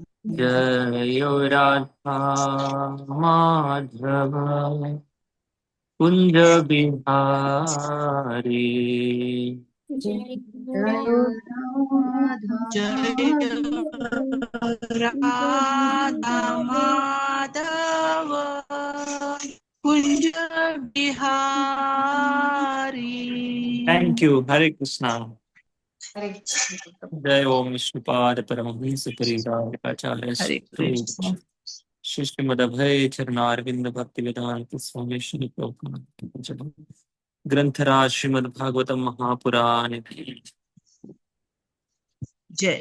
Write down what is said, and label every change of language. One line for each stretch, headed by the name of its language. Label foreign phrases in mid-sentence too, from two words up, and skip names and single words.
Hindi: जय राधा माधव कुंज बिहारी। जय राधा जय राधा माधव कुंज बिहारी।
English: thank you.
Hindi: हरे कृष्णा। हरे कृष्ण। जय ओम विष्णुपाद परमहंस परिव्राजकाचार्य हरे कृष्ण। श्री श्रीमदभय चरणारविंद भक्ति वेदांत स्वामी श्री प्रभुपाद। ग्रंथराज श्रीमद् भागवतम महापुराण। जय।